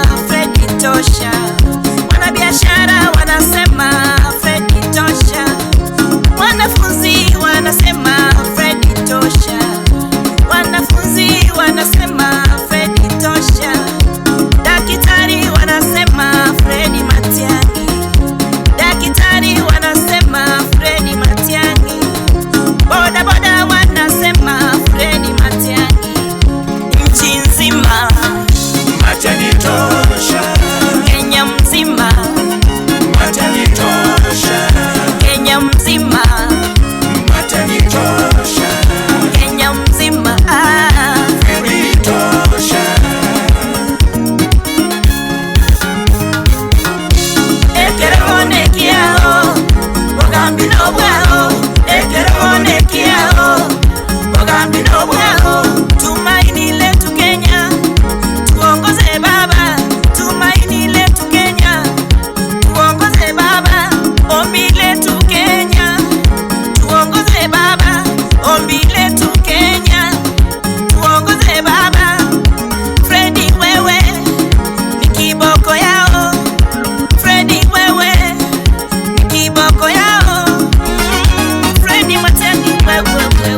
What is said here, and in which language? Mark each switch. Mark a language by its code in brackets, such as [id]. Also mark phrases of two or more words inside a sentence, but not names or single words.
[sw] Fredi tosha Wanabiashara wanasema Fredi tosha Wanafunzi wanasema Fredi tosha Wanafunzi wanasema Fredi tosha Daktari wanasema Fredi Matiang'i Daktari wanasema Fredi Matiang'i Boda boda wanasema Fredi Matiang'i Nchi nzima Matiang'i tosha Kenya mzima Matiang'i tosha Kenya mzima Matiang'i tosha Kenya mzima Fredi tosha [guz] Ekerone kiao Bogambi no bwao Ekerone kiao Bogambi no bwao [sw] Tumaini letu Kenya Tuongoze baba Tumaini letu Kenya Tuongoze baba Ombi letu Kenya Tuongoze baba Ombi letu Kenya Tuongoze baba Fredi wewe ni kiboko yao Fredi wewe ni kiboko yao Fredi Matiang'i wewe